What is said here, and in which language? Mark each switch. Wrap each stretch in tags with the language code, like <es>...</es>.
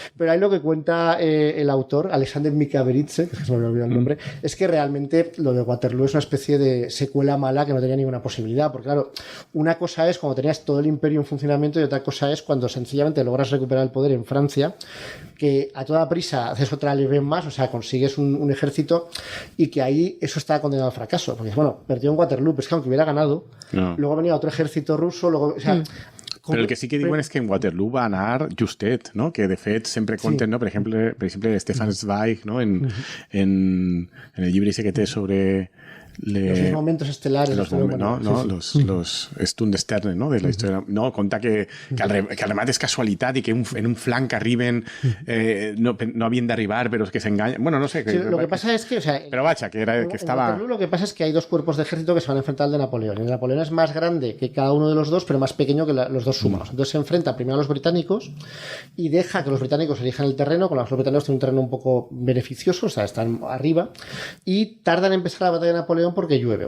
<es>Pero ahí lo que cuenta el autor, Alexander Mikaberidze, que se me había olvidado el nombre, es que realmente lo de Waterloo es una especie de secuela mala que no tenía ninguna posibilidad, porque claro, una cosa es cuando tenías todo el imperio en funcionamiento y otra cosa es cuando sencillamente logras recuperar el poder en Francia, que a toda prisa haces otra leve más, o sea, consigues un ejército, y que ahí eso está condenado al fracaso, porque bueno, perdió en Waterloo, pero es que aunque hubiera ganado, luego venía otro ejército ruso, luego, o sea,</es> <ca>Però el que sí que diuen és que en Waterloo va anar justet, no? Que de fet sempre conten, no? Per exemple Stefan Zweig, no? En el llibre ese que té sobre</ca> <es>los momentos estelares,</es> <ca>los Stundesternen, no?</ca> <es>De la historia,</es> <ca>no, conta que el remat és casualitat i que en un flanc arriben no havien d'arribar, però és que s'enganyen, bueno, no sé.</ca> <es>Sí, lo que pasa es que, o sea, pero vaja, que estaba... Waterloo, lo que pasa es que hay 2 cuerpos de ejército que se van a enfrentar al de Napoleón. El de Napoleón es más grande que cada uno de los 2, pero más pequeño que los 2 sumados. Entonces se enfrenta primero a los británicos y deja que los británicos elijan el terreno. Con los británicos tienen un terreno un poco beneficioso, o sea, están arriba, y tardan en empezar la batalla de Napoleón porque llueve.</es>